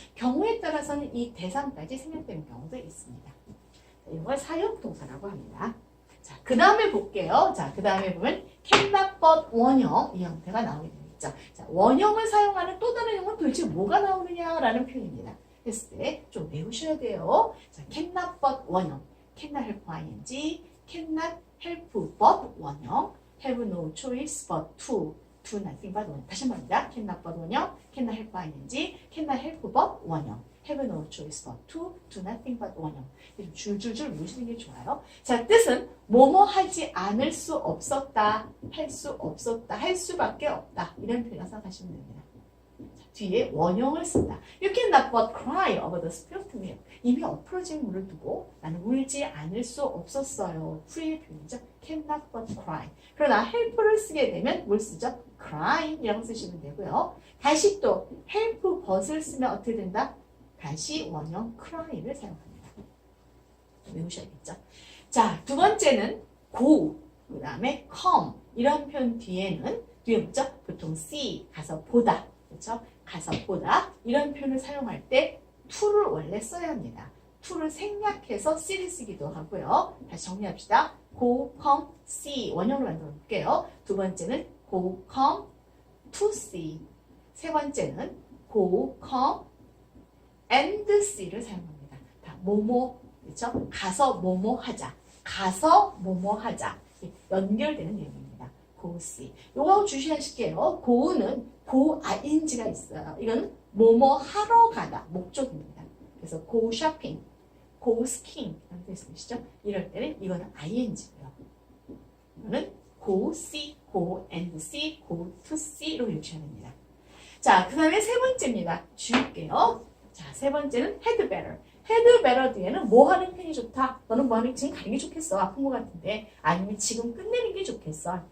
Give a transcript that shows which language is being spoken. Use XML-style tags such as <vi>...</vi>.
<ko>경우에 따라서는 이 대상까지 생략되는 경우도 있습니다. 이걸 사용동사라고 합니다. 자, 그 다음에 볼게요. 자, 그 다음에 보면 cannot but 원형 이 형태가 나오게 됩니다. 자, 원형을 사용하는 또 다른 형은 도대체 뭐가 나오느냐라는 표현입니다. 했을 때 좀 외우셔야 돼요.</ko> <en>자, cannot but 원형, cannot help ing, cannot help but 원형, have no choice but to, do nothing but 원형.</en> <ko>다시 한번 합니다.</ko> <en>cannot but 원형, cannot help ing, cannot help but 원형, have no choice but to, do nothing but 원형.</en> <ko>줄줄줄 외우시는 게 좋아요. 자, 뜻은 뭐뭐 하지 않을 수 없었다, 할 수 없었다, 할 수밖에 없다. 이런 표현을 생각하시면 됩니다. 자, 뒤에 원형을 쓴다.</ko> <en>You cannot but cry over the spilt milk.</en> <ko>이미 엎어진 물을 두고 나는 울지 않을 수 없었어요. 프리의 표현이죠.</ko> <en>cannot but cry.</en> <ko>그러나 help를 쓰게 되면 뭘 쓰죠? cry이라고 쓰시면 되고요. 다시 또 help but을 쓰면 어떻게 된다? 다시 원형 cry를 사용합니다. 외우셔야겠죠. 자, 두 번째는 go, 그 다음에 come 이런 표현 뒤에는 뒤에 뭐죠? 보통 see, 가서 보다, 그렇죠? 가서 보다 이런 표현을 사용할 때 to를 원래 써야 합니다. to를 생략해서 see를 쓰기도 하고요. 다시 정리합시다. go, come, see 원형으로 만들어 볼게요. 두 번째는</ko> <en>go, come, to see. 세 번째는 go, come, and see를 사용합니다.</en> <ko>다 뭐뭐 그렇죠? 가서 뭐뭐 하자. 가서 뭐뭐 하자. 연결되는 내용입니다. go see. 요거 주시하실게요. go는 go ing가 있어요. 이건 뭐뭐 하러 가다. 목적입니다. 그래서 go shopping, go skiing 이런 데 있으시죠? 이럴 때는 이거는 ing고요.</ko> <en>이거는 go see, go and see, go to see로 외우셔야 됩니다.</en> <ko>자, 그 다음에 세 번째입니다. 줄게요. 자, 세 번째는 had better. had better 뒤에는 뭐 하는 편이 좋다. 너는 뭐 하는 지금 가는 게 좋겠어. 아픈 것 같은데. 아니면 지금 끝내는 게 좋겠어.</ko>